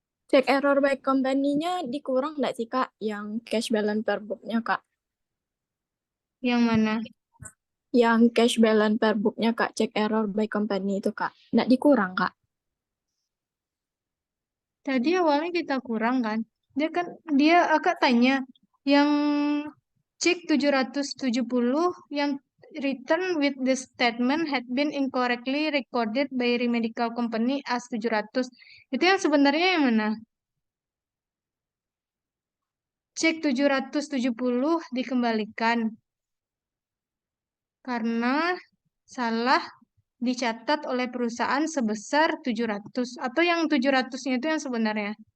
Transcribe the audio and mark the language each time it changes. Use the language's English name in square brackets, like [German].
[Indonesian] Cek error by company-nya dikurang nggak sih, Kak? Yang cash balance per book-nya, Kak? yang mana? Yang cash balance per book-nya, Kak. Cek error by company itu, Kak. Nggak dikurang, Kak? Tadi awalnya kita kurang kan? Dia akak tanya yang cek 770 yang [English] return with the statement had been incorrectly recorded by remedical company as 700. [Indonesian] Itu yang sebenarnya yang mana? Cek 770 dikembalikan karena salah dicatat oleh perusahaan sebesar 700 atau yang 700-nya itu yang sebenarnya.